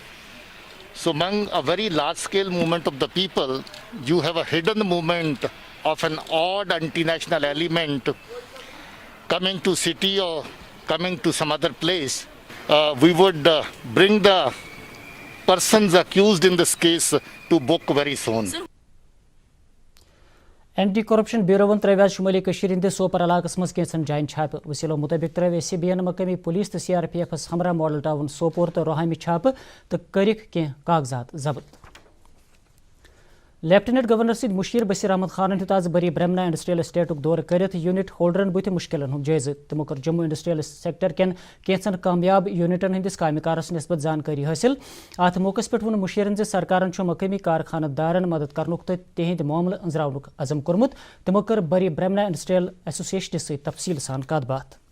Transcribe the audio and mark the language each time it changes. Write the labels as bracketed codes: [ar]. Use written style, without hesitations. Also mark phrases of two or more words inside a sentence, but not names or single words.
[en] So among a very large scale movement of the people, you have a hidden movement of an odd anti-national element coming to city or coming to some other place. We would bring the persons accused in this case to book very soon. [ks] اینٹی کرپشن بیوروون ترٛٲو آز شمٲلی کٔشیٖر ہٕنٛدِس سوپر علاقس منٛز کینٛژن جاین چھاپہٕ وسیلو مُطٲبق ترٛٲو ایس سی بی یَن مقٲمی پولیس تہٕ سی آر پی ایفس ہمراہ ماڈل ٹاؤن سوپور تہٕ روہامہِ چھاپہٕ تہٕ کٔرِکھ کینٛہہ کاغذات ضبط لیفٹیننٹ گورنر سٕنٛدۍ مشیر بشیر احمد خانن ہیوٚت آز بری برہمنا انڈسٹریل اسٹیٹُک دورٕ کٔرِتھ یوٗنٹ ہولڈرن بُتھِ مُشکِلن ہُنٛد جٲیزٕ تِمو کٔر جموں انڈسٹریل سیکٹر کٮ۪ن کینٛژن کامیاب یوٗنٹن ہٕنٛدِس کامہِ کارس نسبت زانکٲری حٲصِل اتھ موقعس پٮ۪ٹھ ووٚن مُشیرن زِ سرکارن چھُ مقٲمی کارخانہٕ دارن مدد کرنُک تہٕ تِہنٛدۍ معاملہٕ أنٛزراونُک عزم کوٚرمُت تِمو کٔر بری برہمنا انڈسٹریل ایسوسیشنہِ سۭتۍ تفصیل سان کتھ باتھ